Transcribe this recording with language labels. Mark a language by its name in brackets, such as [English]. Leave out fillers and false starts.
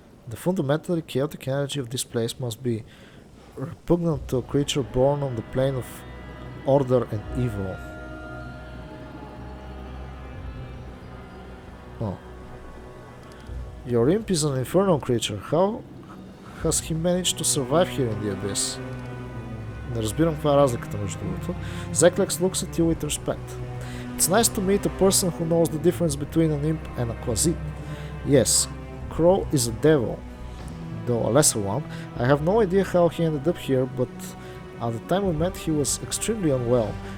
[English] The fundamentally chaotic energy of this place must be repugnant to a creature born on the plane of order and evil. Oh. Your imp is an infernal creature. How has he managed to survive here in the abyss? [Bulgarian] Не разбирам каква е разликата между другото. [English] Zeklex looks at you with respect. It's nice to meet a person who knows the difference between an imp and a quasit. Yes, Crow is a devil, though a lesser one. I have no idea how he ended up here, but at the time we met he was extremely unwell.